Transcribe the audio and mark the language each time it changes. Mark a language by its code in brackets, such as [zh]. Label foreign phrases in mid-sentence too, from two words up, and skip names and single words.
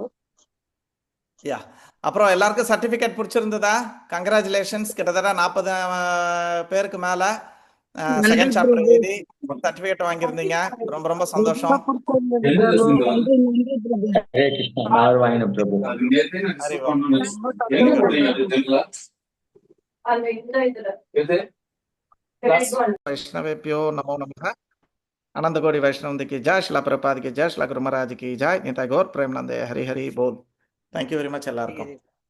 [ta] யா, அப்புறம் எல்லாருக்கும் சர்டிஃபிகேட் பிடிச்சிருந்ததா? கங்க்ராச்சுலேஷன்ஸ். கிட்டத்தட்ட 40 பேருக்கு மேல செகண்ட் சாப்டர் எழுதி சர்டிஃபிகேட் வாங்கியிருந்தீங்க. ரொம்ப ரொம்ப சந்தோஷம். [sa] हरे कृष्ण. [ta] நான் வாங்கினேன் பிரபு. [sa] वैष्णवेभ्यो नमो नमः. [hi] अनंत कोटि वैष्णव की जय. शिला प्रभुपाद की जय. शिला गुरु महाराज की जय. निताई गौर प्रेमानंदे. हरि हरि बोल. [en] thank you very much எல்லாருக்கும்.